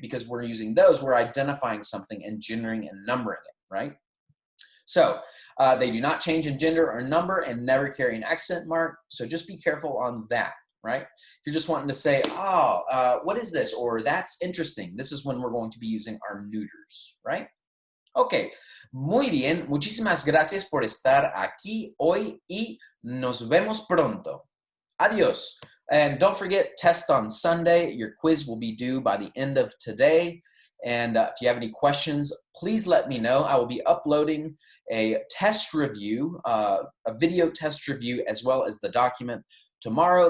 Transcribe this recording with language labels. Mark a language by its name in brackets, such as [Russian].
[English] Because we're using those, we're identifying something and gendering and numbering it, right? So they do not change in gender or number and never carry an accent mark. So just be careful on that, right? If you're just wanting to say, oh, what is this? Or that's interesting. This is when we're going to be using our neuters, right? [Spanish] Ok, muy bien. Muchísimas gracias por estar aquí hoy y nos vemos pronto. Adiós. [English] And don't forget, test on Sunday. Your quiz will be due by the end of today. And if you have any questions, please let me know. I will be uploading a test review, a video test review, as well as the document tomorrow.